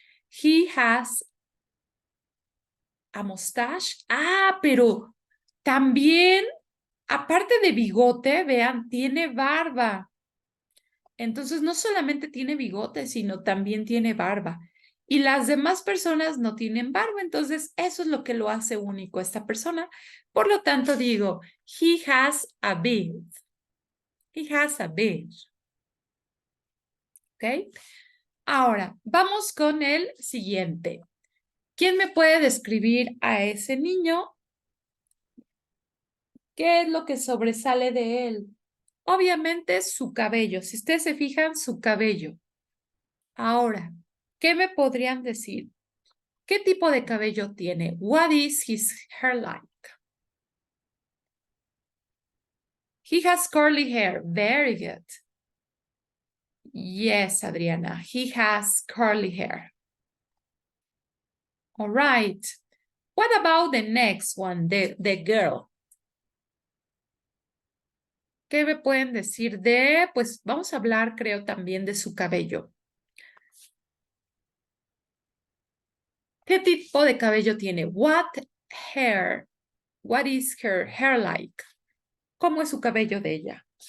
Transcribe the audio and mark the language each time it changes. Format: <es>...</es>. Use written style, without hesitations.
<en>He has a mustache.</en> <es>Ah, pero también aparte de bigote, vean, tiene barba. Entonces, no solamente tiene bigote, sino también tiene barba. Y las demás personas no tienen barba, entonces eso es lo que lo hace único a esta persona. Por lo tanto, digo,</es> <en>he has a beard. He has a beard. ¿Ok?</en> <es>Ahora, vamos con el siguiente. ¿Quién me puede describir a ese niño? ¿Qué es lo que sobresale de él? Obviamente su cabello. Si ustedes se fijan, su cabello. Ahora, ¿qué me podrían decir? ¿Qué tipo de cabello tiene?</es> <en>What is his hair like? He has curly hair. Very good. Yes, Adriana, he has curly hair. All right. What about the next one, the girl?</en> <es>¿Qué me pueden decir de, pues vamos a hablar, creo, también de su cabello? ¿Qué tipo de cabello tiene?</es> <en>What hair? What is her hair like?</en> <es>¿Cómo es su cabello de ella?</es>